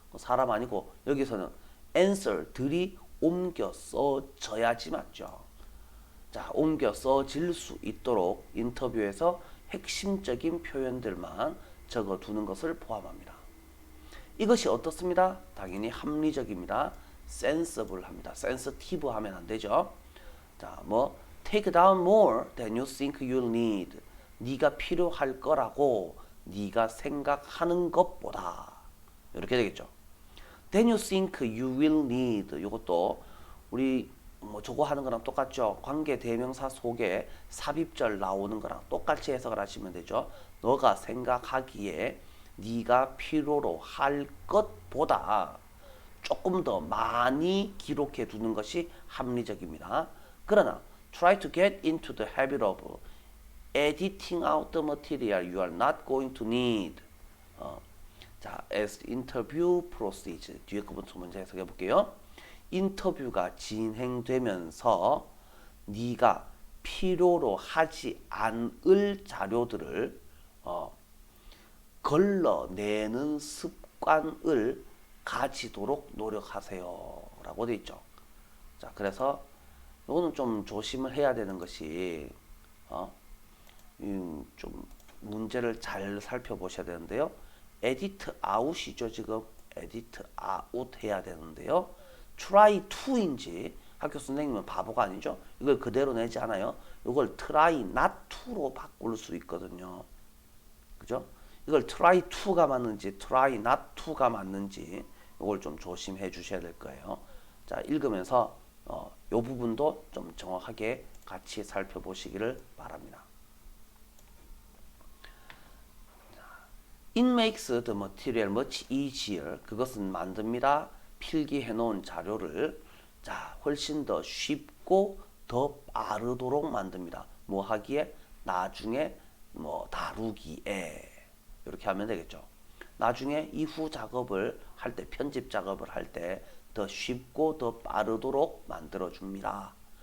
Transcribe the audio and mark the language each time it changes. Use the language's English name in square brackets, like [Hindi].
[Korean] 사람 아니고 여기서는 answer들이 옮겨 써져야지 맞죠. 자, 옮겨 써질 수 있도록 인터뷰에서 핵심적인 표현들만 적어두는 것을 포함합니다. 이것이 어떻습니다? 당연히 합리적입니다. sensible 합니다. sensitive 하면 안 되죠. [English] 자, 뭐 take down more than you think you'll need. [Korean] 네가 필요할 거라고 네가 생각하는 것보다 이렇게 되겠죠. [English] Then you think you will need. [Korean] 이것도 우리 뭐 저거 하는 거랑 똑같죠. 관계 대명사 속에 삽입절 나오는 거랑 똑같이 해석을 하시면 되죠. 너가 생각하기에 네가 필요로 할 것보다 조금 더 많이 기록해 두는 것이 합리적입니다. [English] 그러나 try to get into the habit of editing out the material you are not going to need. 자, as the interview proceeds. [Korean] 뒤에 거부터 먼저 해석해 볼게요. 인터뷰가 진행되면서 네가 필요로 하지 않을 자료들을 걸러내는 습관을 가지도록 노력하세요. 라고 되어 있죠. 자, 그래서 이거는 좀 조심을 해야 되는 것이 좀 문제를 잘 살펴보셔야 되는데요. [English] edit out이죠. [Korean] 지금 [English] edit out [Korean] 해야 되는데요. try to인지 학교 선생님은 바보가 아니죠. 이걸 그대로 내지 않아요. 이걸 [English] try not to [Korean] 로 바꿀 수 있거든요. 그죠? 이걸 [English] try to [Korean] 가 맞는지 [English] try not to [Korean] 가 맞는지 이걸 좀 조심해 주셔야 될 거예요. 자, 읽으면서 이 부분도 좀 정확하게 같이 살펴보시기를 바랍니다. [English] It makes the material much easier. [Korean] 그것은 만듭니다. 필기해 놓은 자료를 자, 훨씬 더 쉽고 더 빠르도록 만듭니다. 뭐 하기에? 나중에 뭐 다루기에. 이렇게 하면 되겠죠. 나중에 이후 작업을 할 때, 편집 작업을 할 때 더 쉽고 더 빠르도록 만들어 줍니다.